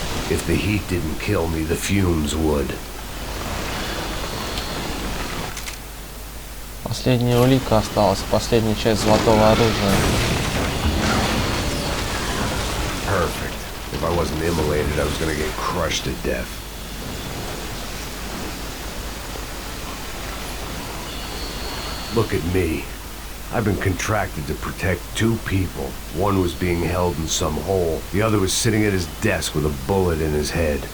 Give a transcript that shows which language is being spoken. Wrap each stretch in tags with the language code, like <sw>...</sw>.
<en>If the heat didn't kill me, the fumes would.</en> <ru>Последняя улика осталась, последняя часть золотого оружия.</ru> <en>Perfect. If I wasn't immolated, I was gonna get crushed to death. Look at me. I've been contracted to protect two people. One was being held in some hole. The other was sitting at his desk with a bullet in his head.</en>